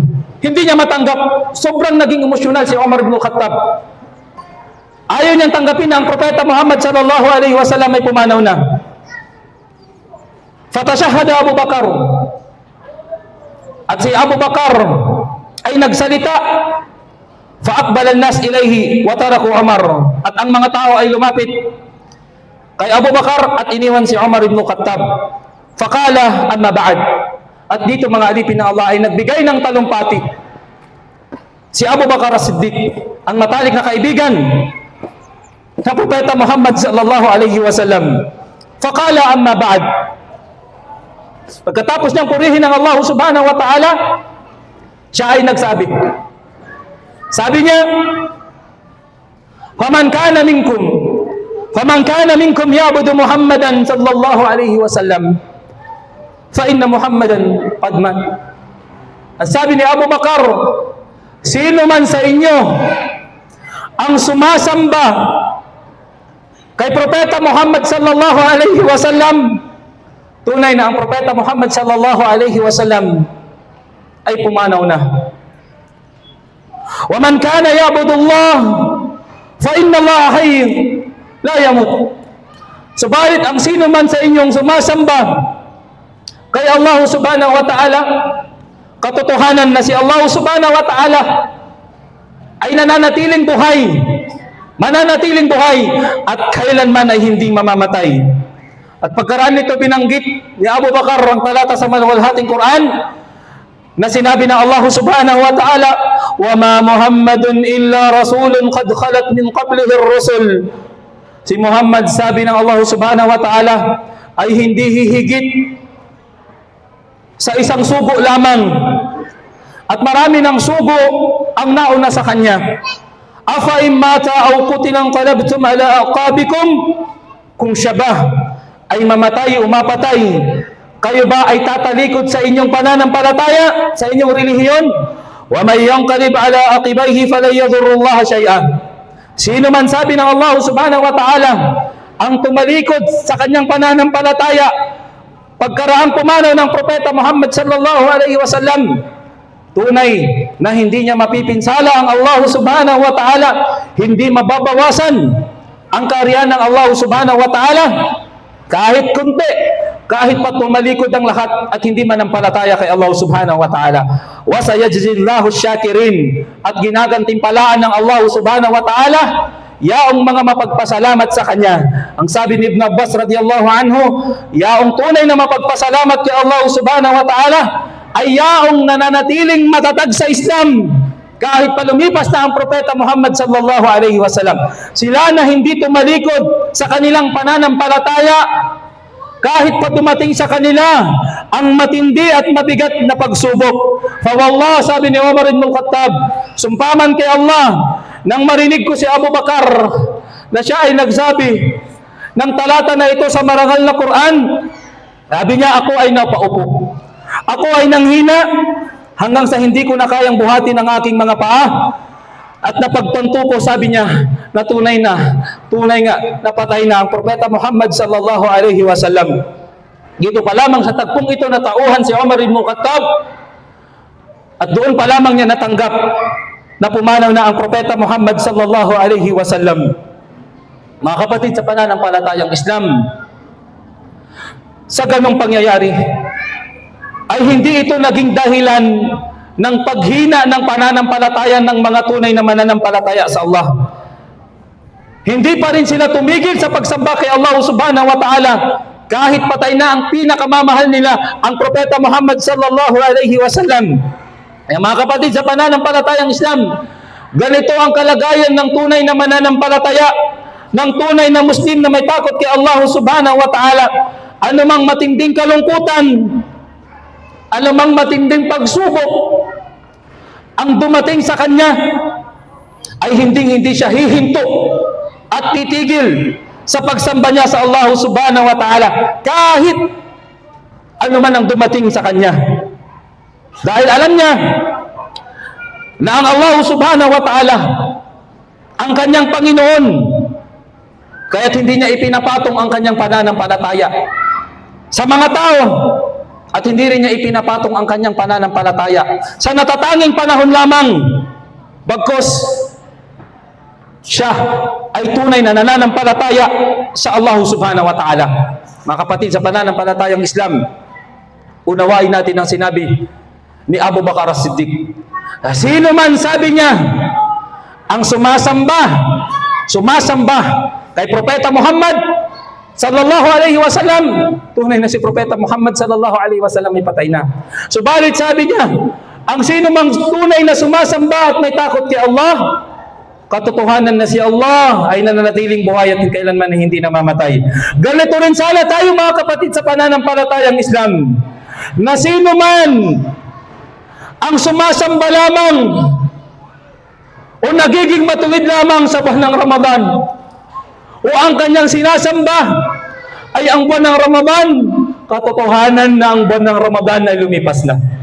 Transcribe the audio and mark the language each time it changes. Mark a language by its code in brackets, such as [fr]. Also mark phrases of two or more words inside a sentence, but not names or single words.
[tl] Hindi niya matanggap. Sobrang naging emosyonal si Umar ibn Khattab. Ayaw niyang tanggapin na ang Propeta Muhammad [ar] صلى الله عليه وسلم [tl] ay pumanaw na. Fatashahada Abu Bakar. At si Abu Bakar ay nagsalita. [ar] فأقبل الناس إليه وتركوا عمر. [tl] At ang mga tao ay lumapit kay Abu Bakar at iniwan si Umar ibn Khattab. [ar] فقال أما بعد. [tl] At dito mga alipin ng Allah ay nagbigay ng talumpati si Abu Bakar as-Siddiq, ang matalik na kaibigan na Propeta Muhammad [ar] صلى الله عليه وسلم. فقال أما بعد. [tl] Pagkatapos niyang purihin ng Allah [ar] سبحانه وتعالى, [tl] siya ay nagsabi. Sabi niya, [ar] فمن كان منكم يعبد محمدا صلى الله عليه وسلم فإن محمدا قد مات. [tl] At sabi ni Abu Bakar, sino man sa inyo ang sumasamba kay Propeta Muhammad [ar] صلى الله عليه وسلم, [tl] tunay na ang Propeta Muhammad [ar] صلى الله عليه وسلم [tl] ay pumanaw na. [ar] ومن كان يعبد الله فإن الله حي لا يموت. [tl] Subalit ang sino man sa inyong sumasamba kay Allah [ar] سبحانه وتعالى, [tl] katotohanan na si Allah [ar] سبحانه وتعالى [tl] ay mananatiling buhay at kailanman ay hindi mamamatay. At pagkaraan nito binanggit ni Abu Bakar ang talata sa maluwalhating Quran na sinabi ng Allah [ar] سبحانه وتعالى, وما محمد إلا رسول قد خلت من قبله الرسل. [tl] Si Muhammad, sabi ng Allah [ar] سبحانه وتعالى, [tl] ay hindi hihigit sa isang sugo lamang, at marami ng sugo ang nauna sa kanya. [ar] أفإن مات أو قتل انقلبتم على أعقابكم. [tl] Kung siya ba ay mamatay o mapatay, kayo ba ay tatalikod sa inyong pananampalataya, sa inyong relihiyon? [ar] ومن ينقلب على عقبيه فلن يضر الله شيئا. [tl] Sino man, sabi ng Allah [ar] سبحانه وتعالى, [tl] ang tumalikod sa kanyang pananampalataya pagkaraang pumanaw ng Propeta Muhammad [ar] صلى الله عليه وسلم, [tl] tunay na hindi niya mapipinsala ang Allah [ar] سبحانه وتعالى, [tl] hindi mababawasan ang kaharian ng Allah [ar] سبحانه وتعالى [tl] kahit kunti, kahit pa tumalikod ang lahat at hindi manampalataya kay Allah [ar] سبحانه وتعالى. وسيجزي الله الشاكرين. [tl] At ginagantimpalaan ng Allah [ar] سبحانه وتعالى [tl] yaong mga mapagpasalamat sa Kanya. Ang sabi ni Ibn Abbas [ar] رضي الله عنه, [tl] yaong tunay na mapagpasalamat kay Allah [ar] سبحانه وتعالى [tl] ay yaong nananatiling matatag sa Islam kahit pa lumipas na ang Propeta Muhammad [ar] صلى الله عليه وسلم. [tl] Sila na hindi tumalikod sa kanilang pananampalataya kahit pa dumating sa kanila ang matindi at mabigat na pagsubok. Fawallah, sabi ni Umar ibn Khattab, sumpaman kay Allah, nang marinig ko si Abu Bakar na siya ay nagsabi ng talata na ito sa marangal na Quran, sabi niya, ako ay napaupo, ako ay nanghina hanggang sa hindi ko na kayang buhatin ang aking mga paa. At napagtanto ko, sabi niya, na tunay nga, napatay na ang Propeta Muhammad [ar] صلى الله عليه وسلم. [tl] Dito pa lamang sa tagpong ito natauhan si Umar ibn Khattab, at doon pa lamang niya natanggap na pumanaw na ang Propeta Muhammad [ar] صلى الله عليه وسلم. [tl] Mga kapatid sa pananampalatayang Islam, sa ganong pangyayari, ay hindi ito naging dahilan ng paghina ng pananampalataya ng mga tunay na mananampalataya sa Allah. Hindi pa rin sila tumigil sa pagsamba kay Allah [ar] سبحانه وتعالى [tl] kahit patay na ang pinakamamahal nila, ang Propeta Muhammad [ar] صلى الله عليه وسلم. [tl] Kaya mga kapatid sa pananampalatayang Islam, ganito ang kalagayan ng tunay na mananampalataya, ng tunay na Muslim na may takot kay Allah [ar] سبحانه وتعالى. [tl] Anumang matinding kalungkutan, anumang matinding pagsubok ang dumating sa kanya, ay hindi siya hihinto at titigil sa pagsamba niya sa Allah [ar] سبحانه وتعالى [tl] kahit anuman ang dumating sa kanya. Dahil alam niya na ang Allah [ar] سبحانه وتعالى [tl] ang kanyang Panginoon, kaya't hindi niya ipinapatong ang kanyang pananampalataya sa mga tao, at hindi rin niya ipinapatong ang kanyang pananampalataya sa natatanging panahon lamang, bagkus siya ay tunay na nananampalataya sa Allah [ar] سبحانه وتعالى. [tl] Mga kapatid sa pananampalatayang Islam, unawain natin ang sinabi ni Abu Bakar As-Siddiq. Sino man, sabi niya, ang sumasamba kay Propeta Muhammad [ar] صلى الله عليه وسلم, [tl] tunay na si Propeta Muhammad [ar] صلى الله عليه وسلم [tl] ay patay na. Subalit sabi niya, ang sino mang tunay na sumasamba at may takot kay Allah, katotohanan na si Allah ay nananatiling buhay at kailanman na hindi namamatay. Ganito rin sana tayo mga kapatid sa pananampalatayang Islam, na sino man ang sumasamba lamang o nagiging matuwid lamang sa buwan ng Ramadan, o ang kanyang sinasamba ay ang buwan ng Ramadan, katotohanan na ang buwan ng Ramadan ay lumipas na.